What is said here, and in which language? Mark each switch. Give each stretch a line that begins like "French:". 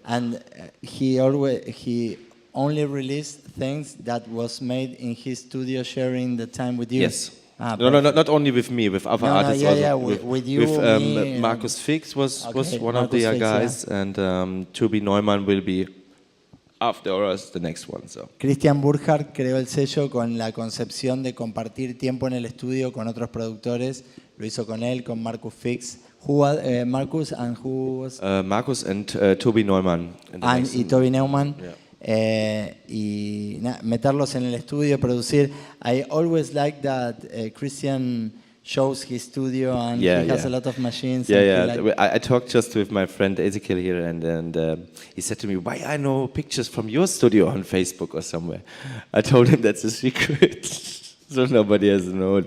English: And he only released things that was made in his studio, sharing the time with you. Yes. No, not only with me, with other artists also. Yeah, with you, me, Markus Fix was one of the guys, yeah. And Toby Neumann will be after us the next one. So.
Spanish: Christian Burkhardt creó el sello con la concepción de compartir tiempo en el estudio con otros productores. Lo hizo con él, con Markus Fix.
English: Markus and who was? Markus and Toby Neumann.
Spanish: Y Toby Neumann. Yeah. Y meterlos en el estudio, producir.
English: I always like that Christian shows his studio and he has a lot of machines. Yeah. I talked just with my friend Ezekiel here, and he said to me, "Why I know pictures from your studio on Facebook or somewhere?" I told him that's a secret, so nobody has to know it.